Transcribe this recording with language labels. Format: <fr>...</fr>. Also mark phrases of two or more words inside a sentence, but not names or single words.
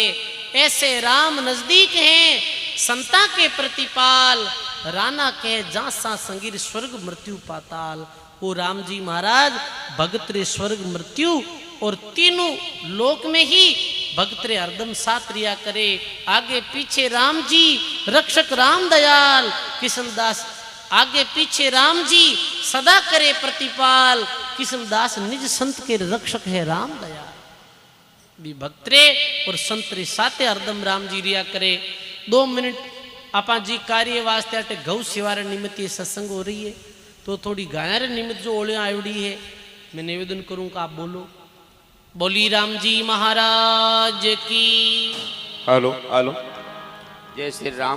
<mwr>ऐसे राम नजदीक हैं संता के प्रतिपाल, राना कहे जासा संगीर स्वर्ग मृत्यु पाताल। वो राम जी महाराज भगत रे स्वर्ग मृत्यु और तीनों लोक में ही भगत रे हरदम साथ रिया करे। आगे पीछे राम जी रक्षक राम दयाल, किशनदास आगे पीछे राम जी सदा करे प्रतिपाल। किशनदास निज संत के रक्षक है राम दयाल। भी भक्त रे और संत रे साथे हरदम राम जी रिया करे। 2 मिनट आपा जी कार्य वास्ते अटे गौ शिवार निमित्त ये सत्संग हो रही है, तो थोड़ी गाया निमित्त जो ओले आयोड़ी है मैं निवेदन करूं का आप बोलो। बोली राम जी महाराज की।</mwr> <en>Hello hello,</en> <hi>जय श्री राम।</hi>